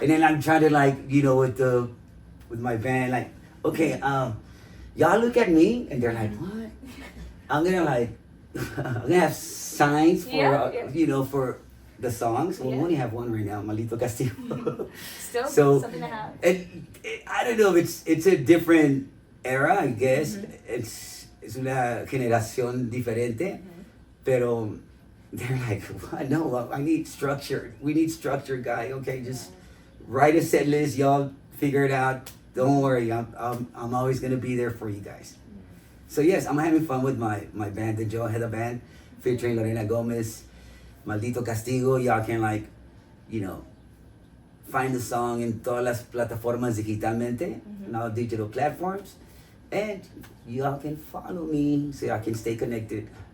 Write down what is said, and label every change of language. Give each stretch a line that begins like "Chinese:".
English: And then I'm trying to like, you know, with my band, like, okay, y'all look at me, and they're like, what? I'm gonna like, I'm gonna have signs for, you know, for the songs. Well, we only have one right now, Maldito Castigo. Still something to have. And I don't know if it's a different era, I guess.
Spanish: Es una generación diferente, pero
English: they're like, what? No, I need structure. We need structure, guy. Okay, just write a set list. Y'all figure it out. Don't worry. I'm always gonna be there for you guys. So yes, I'm having fun with my band, the Ojeda band, featuring Lorena Gomez, Maldito Castigo. Y'all can like, you know, find the song in
Spanish: todas las plataformas digitalmente,
English: in all digital platforms, and y'all can follow me so y'all can stay connected.